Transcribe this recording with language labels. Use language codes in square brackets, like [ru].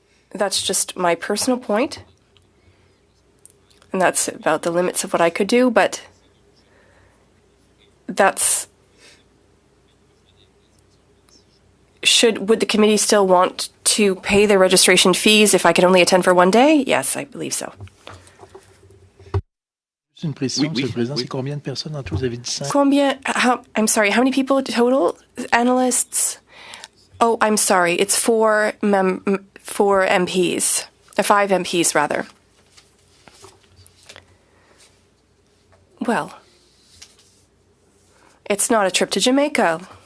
[en] That's just my personal point, and that's about the limits of what I could do, but would the committee still want to pay the registration fees if I could only attend for one day? Yes, I believe so. [fr] Une précision, Monsieur le Président, c'est combien de personnes en tout? Vous avez dit 5? [en] I'm sorry, how many people total? Analysts? Oh, I'm sorry, it's 4 MPs. 5 MPs, rather. Well, it's not a trip to Jamaica.